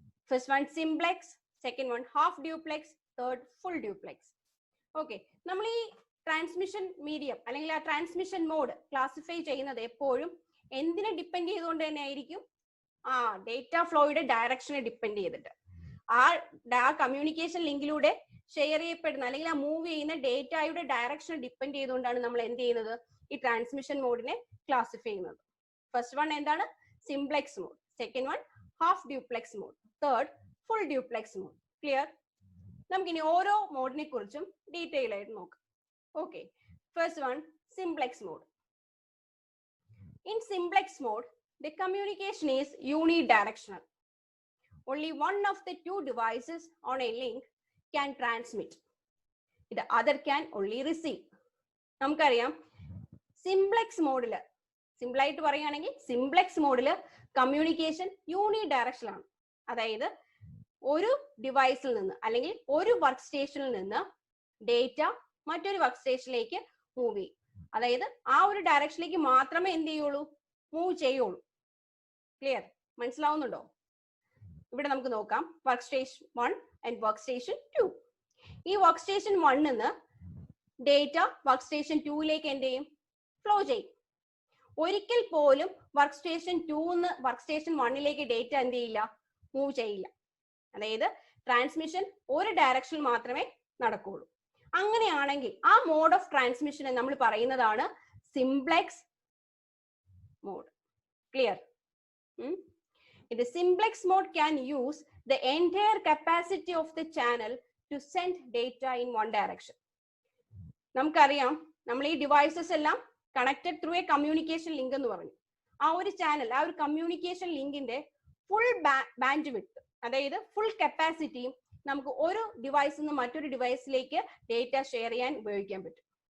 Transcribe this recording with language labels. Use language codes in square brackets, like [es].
[en] First one simplex, second one half duplex, third full duplex. [ml] Okay, നമ്മൾ ഈ transmission medium അല്ലെങ്കിൽ ആ transmission mode classify ചെയ്യുന്നത് എപ്പോഴും എന്തിനെ ഡിപ്പെൻഡ് ചെയ്തുകൊണ്ട് തന്നെ ആയിരിക്കും? ആ ഡേറ്റ ഫ്ലോയുടെ ഡയറക്ഷനെ ഡിപ്പെൻഡ് ചെയ്തിട്ട്. ആ കമ്മ്യൂണിക്കേഷൻ ലിങ്കിലൂടെ ഷെയർ ചെയ്യപ്പെടുന്ന അല്ലെങ്കിൽ ആ മൂവ് ചെയ്യുന്ന ഡേറ്റയുടെ ഡയറക്ഷനെ ഡിപ്പെൻഡ് ചെയ്തുകൊണ്ടാണ് നമ്മൾ എന്ത് ചെയ്യുന്നത്? ഈ ട്രാൻസ്മിഷൻ മോഡിനെ ക്ലാസിഫൈ ചെയ്യുന്നത്. ഫസ്റ്റ് വൺ എന്താണ്? [en] Simplex mode, second one half duplex mode, third full duplex mode. Clear? [ml] നമുക്കിനി ഓരോ മോഡിനെ കുറിച്ചും ഡീറ്റെയിൽ ആയിട്ട് നോക്കാം. [en] Okay, first one simplex mode. In simplex mode, the communication is unidirectional. Only one of the two devices on a link can transmit. The other can only receive. [ml] നമുക്കറിയാം, simplex മോഡില്, simple ആയിട്ട് പറയുകയാണെങ്കിൽ simplex മോഡില് communication unidirectional ആണ്. അതായത് ഒരു ഡിവൈസിൽ നിന്ന് അല്ലെങ്കിൽ ഒരു work സ്റ്റേഷനിൽ നിന്ന് ഡേറ്റ മറ്റൊരു വർക്ക് സ്റ്റേഷനിലേക്ക് മൂവ് ചെയ്യും. അതായത് ആ ഒരു ഡയറക്ഷനിലേക്ക് മാത്രമേ എന്ത് ചെയ്യുള്ളൂ? മൂവ് ചെയ്യുള്ളൂ. ക്ലിയർ? മനസ്സിലാവുന്നുണ്ടോ? ഇവിടെ നമുക്ക് നോക്കാം. Work station 1 and work station 2. ഈ വർക്ക് സ്റ്റേഷൻ 1 നിന്ന് ഡേറ്റ വർക്ക് സ്റ്റേഷൻ 2ലേക്ക് എന്ത് ചെയ്യും? ഫ്ലോ ചെയ്യും. ഒരിക്കൽ പോലും work station 2 work station 1ലേക്ക് data എന്ത് ചെയ്യില്ല? മൂവ് ചെയ്യില്ല. അതായത് ട്രാൻസ്മിഷൻ ഒരു ഡയറക്ഷനിൽ മാത്രമേ നടക്കുകയുള്ളൂ. അങ്ങനെയാണെങ്കിൽ ആ മോഡ് ഓഫ് ട്രാൻസ്മിഷൻ നമ്മൾ പറയുന്നതാണ് simplex mode. [en] Clear? The simplex mode can use the entire capacity of the channel to send data in one direction. [ml] നമുക്കറിയാം, നമ്മൾ ഈ ഡിവൈസസ് എല്ലാം [en] connected through a communication link [ml] എന്ന് പറഞ്ഞു. ആ ഒരു ചാനൽ, ആ ഒരു കമ്മ്യൂണിക്കേഷൻ ലിങ്കിന്റെ ഫുൾ ബാൻഡ് വിഡ്ത്ത്, അതായത് ഫുൾ കപ്പാസിറ്റിയും നമുക്ക് ഒരു ഡിവൈസിൽ നിന്ന് മറ്റൊരു ഡിവൈസിലേക്ക് ഡേറ്റ ഷെയർ ചെയ്യാൻ ഉപയോഗിക്കാൻ പറ്റും.